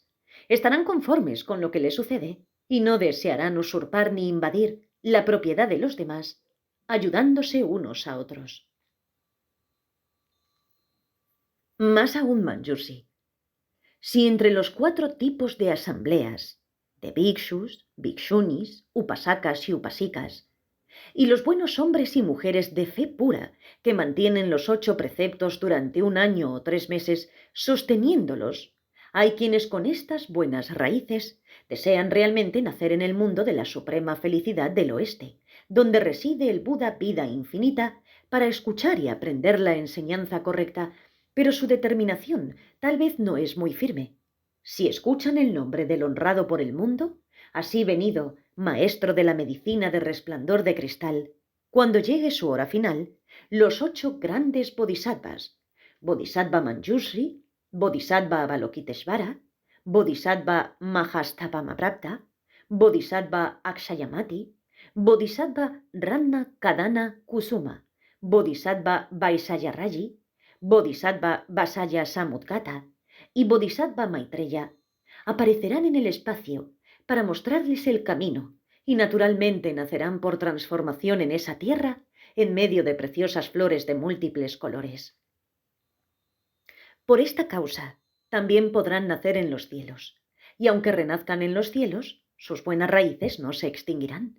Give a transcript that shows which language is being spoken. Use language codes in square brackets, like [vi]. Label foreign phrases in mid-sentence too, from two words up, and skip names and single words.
[es] Estarán conformes con lo que les sucede y no desearán usurpar ni invadir la propiedad de los demás, ayudándose unos a otros. Más aún, Manjusi, si entre los 4 tipos de asambleas, de bhikshus, bhikshunis, upasakas y upasikas, y los buenos hombres y mujeres de fe pura que mantienen los 8 preceptos durante 1 año o 3 meses, sosteniéndolos, hay quienes con estas buenas raíces desean realmente nacer en el mundo de la suprema felicidad del oeste, donde reside el Buda vida infinita, para escuchar y aprender la enseñanza correcta, pero su determinación tal vez no es muy firme. Si escuchan el nombre del honrado por el mundo, así venido, maestro de la medicina de resplandor de cristal, cuando llegue su hora final, los 8 grandes bodhisattvas, Bodhisattva Manjushri, Bodhisattva Avalokiteshvara, Bodhisattva Mahastapamaprapta, Bodhisattva Akshayamati, Bodhisattva Ranna Kadana Kusuma, Bodhisattva Vaisayaraji, Bodhisattva Vasaya Samudgata y Bodhisattva Maitreya aparecerán en el espacio para mostrarles el camino y naturalmente nacerán por transformación en esa tierra en medio de preciosas flores de múltiples colores. Por esta causa también podrán nacer en los cielos, y aunque renazcan en los cielos, sus buenas raíces no se extinguirán.